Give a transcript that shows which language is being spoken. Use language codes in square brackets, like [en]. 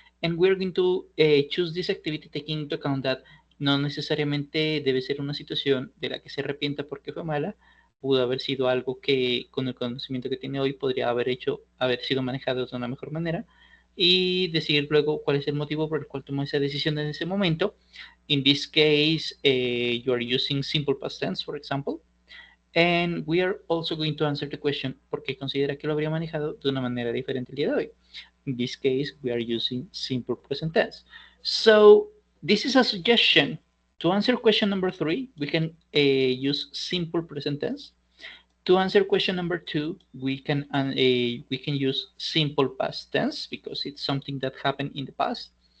[en] And we're going to choose this activity taking into account that [es] no necesariamente debe ser una situación de la que se arrepienta porque fue mala, pudo haber sido algo que con el conocimiento que tiene hoy podría haber sido manejado de una mejor manera y decir luego cuál es el motivo por el cual tomó esa decisión en ese momento. [en] In this case, you are using simple past tense, for example. And we are also going to answer the question, [es] ¿por qué considera que lo habría manejado de una manera diferente el día de hoy? [en] In this case, we are using simple present tense. So this is a suggestion. To answer question number 3, we can use simple present tense. To answer question number 2, we can use simple past tense because it's something that happened in the past.